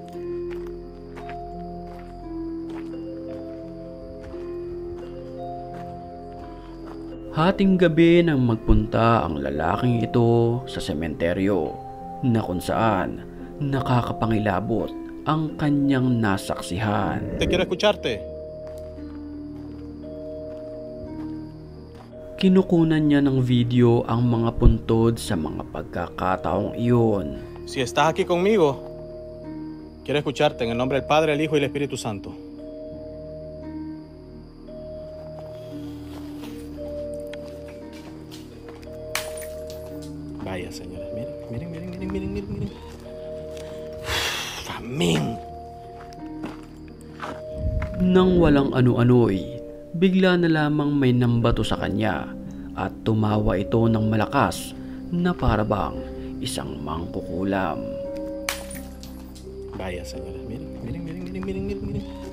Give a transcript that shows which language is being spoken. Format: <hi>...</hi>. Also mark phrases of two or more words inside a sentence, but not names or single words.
<tl>Hating gabi nang magpunta ang lalaking ito sa sementeryo na kung saan nakakapangilabot ang kanyang nasaksihan.</tl> <es>Te quiero escucharte.</es> <tl>Kinukunan niya ng video ang mga puntod sa mga pagkakataong iyon.</tl> <es>Si estás aquí conmigo, quiero escucharte en el nombre del Padre, el Hijo y el Espíritu Santo. Vaya, señores, miren. Amén.</es> <tl>Nang walang ano-ano'y, bigla na lamang may nambato sa kanya at tumawa ito ng malakas na parabang isang mangkukulam.</tl> <es>Vaya, señores, miren.</es>